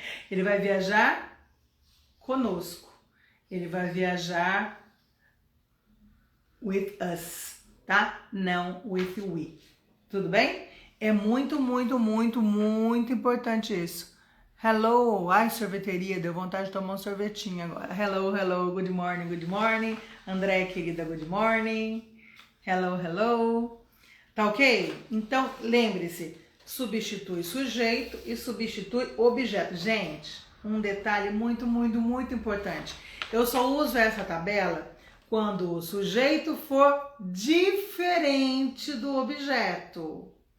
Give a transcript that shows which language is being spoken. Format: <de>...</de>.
<pt>Ele vai viajar conosco. Ele vai viajar</pt> <en>with us,</en> <pt>tá? Não</pt> <en>with we.</en> <pt>Tudo bem? É muito, muito, muito, muito importante isso.</pt> <en>Hello,</en> <pt>ai, sorveteria, deu vontade de tomar um sorvetinho agora.</pt> <en>Hello, hello, good morning, good morning. André, querida, good morning. Hello, hello.</en> <pt>Tá ok? Então, lembre-se, substitui sujeito e substitui objeto. Gente, um detalhe muito, muito, muito importante. Eu só uso essa tabela quando o sujeito for diferente do objeto.</pt>